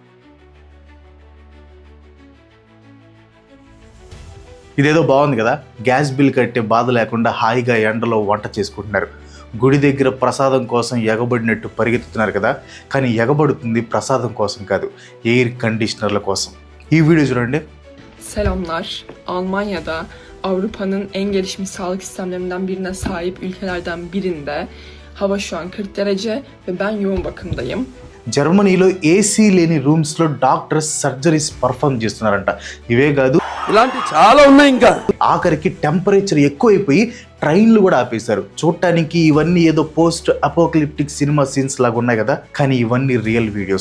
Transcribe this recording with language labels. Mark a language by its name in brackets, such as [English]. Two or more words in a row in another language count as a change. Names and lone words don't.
[Telugu] ఇదేదో బాగుంది కదా, [English] gas bill [Telugu] కట్టే బాధ లేకుండా హాయిగా ఎండలో వంట చేసుకుంటున్నారు. గుడి దగ్గర ప్రసాదం కోసం ఎగబడినట్టు పరిగెత్తుతున్నారు కదా, కానీ ఎగబడుతుంది ప్రసాదం కోసం కాదు, [English] air conditioners [Telugu] కోసం. ఈ వీడియో చూడండి. [Turkish] Selamlar. Almanya'da Avrupa'nın en gelişmiş sağlık sistemlerinden birine sahip ülkelerden birinde hava şu an 40 derece ve ben yoğun bakımdayım. [Telugu] జర్మనీలో ఏసీ లేని రూమ్స్లో [English] doctors surgeries perform [Telugu] చేస్తున్నారంట. ఇవే కాదు, ఇలాంటి చాలా ఉన్నాయి. ఇంకా ఆఖరికి టెంపరేచర్ ఎక్కువైపోయి ట్రైన్లు కూడా ఆపేశారు. చూడటానికి ఇవన్నీ ఏదో [English] post apocalyptic cinema scenes [Telugu] లాగా ఉన్నాయి కదా, కానీ ఇవన్నీ [English] real videos.